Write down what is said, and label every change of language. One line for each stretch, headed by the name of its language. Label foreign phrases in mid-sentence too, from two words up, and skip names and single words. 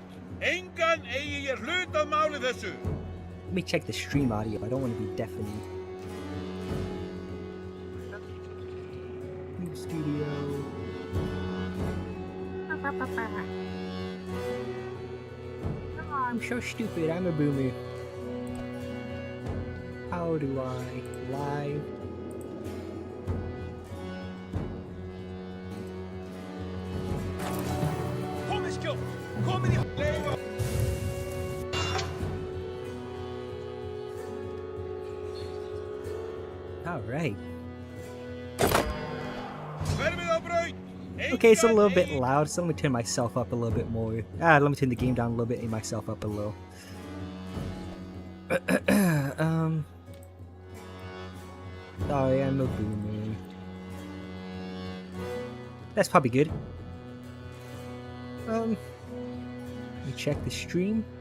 Icelandic: Engan eigi ég hlut að máli þessu!
English: Let me check the stream audio. I don't want to be deafening. New studio. Oh, I'm so stupid. I'm a boomer. How do I live?
Icelandic: Komið í leifa!
English: Alright.
Icelandic: Hverfið á braut!
English: Okay, it's a little bit loud, so let me turn myself up a little bit more. Let me turn the game down a little bit and myself up a little. Sorry, I'm a boomer. That's probably good. Let me check the stream.